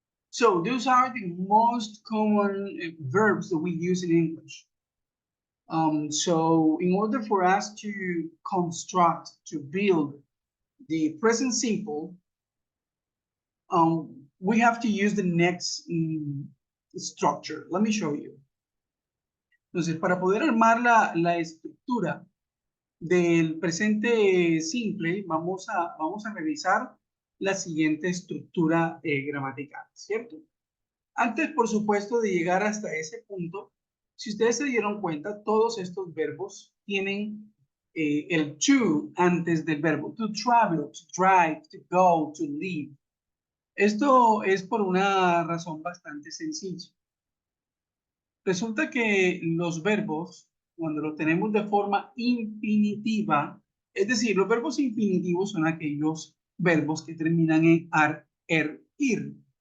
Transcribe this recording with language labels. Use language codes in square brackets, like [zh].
[en] So those are the most common verbs that we use in English. So in order for us to construct, to build the present simple, we have to use the next structure. Let me show you. [es] Entonces, para poder armar la estructura del presente simple, vamos a revisar la siguiente estructura gramatical, ¿cierto? Antes, por supuesto, de llegar hasta ese punto, si ustedes se dieron cuenta, todos estos verbos tienen el to antes del verbo. [en] To travel, to drive, to go, to leave. [es] Esto es por una razón bastante sencilla. Resulta que los verbos, cuando los tenemos de forma infinitiva, es decir, los verbos infinitivos son aquellos verbos que terminan en ar, ir.